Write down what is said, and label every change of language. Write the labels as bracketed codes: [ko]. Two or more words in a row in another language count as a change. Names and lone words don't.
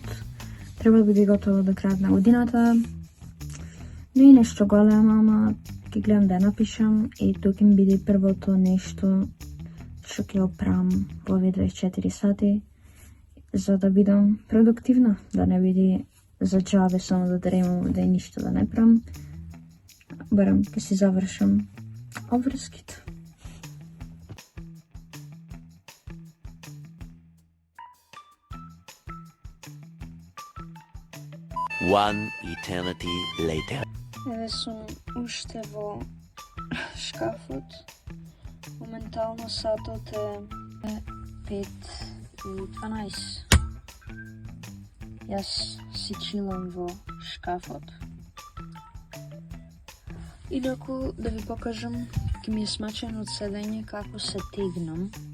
[mk] Треба да биде готова до крајот на годината. Не е нешто големо, ама ќе гледам да ја напишам и тоа ќе ми биде првото нешто што ќе оправам во овие 24 сати за да бидам продуктивна, да не биде за џабе само да дремам да ништо да не правам. Барем ќе си завршам обврските. [en] One eternity later. [mk] Еве сум уште во шкафот. Моментално сатот е 5:12. Јас си чилам во шкафот. Инаку да ви покажам, ќе ми е смачено од седење како се тегнам.